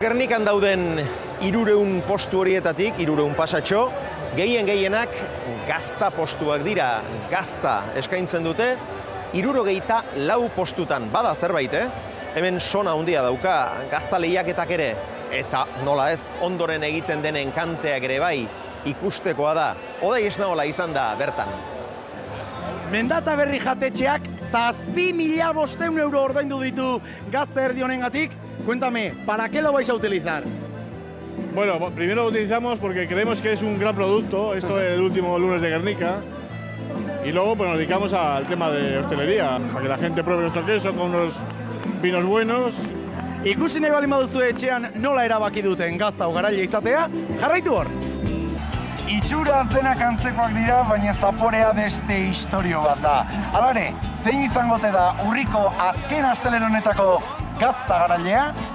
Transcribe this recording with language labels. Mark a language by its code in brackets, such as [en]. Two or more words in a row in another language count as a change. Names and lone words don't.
[eu] Gernikan dauden 300 postu horietatik, 300 pasatxo, gehienak gazta postuak dira, gazta eskaintzen dute, 64 postutan bada zerbait, Hemen sona handia dauka, gazta lehiaketak ere, eta nola ez, ondoren egiten denen kanteak ere bai, ikustekoa da. Odei Esnaola izan da bertan. Mendata Berri jatetxeak 7.500 euro ordaindu ditu gazta erdi honengatik. [es] Cuéntame, ¿para qué lo vais a utilizar? Bueno, primero lo utilizamos porque creemos que es un gran producto, esto del último lunes de Guernica, y luego pues, nos dedicamos al tema de hostelería, para que la gente pruebe nuestro queso con unos vinos buenos. [eu] Ikusi nahi baldin baduzu etxean nola erabaki duten gazta ugaraile izatea, jarraitu hor! Itxuraz denak antzekoak dira, baina zaporea beste istorio bat da. Alare, zein izango te da urriko azken astelehen honetako gazta garailea?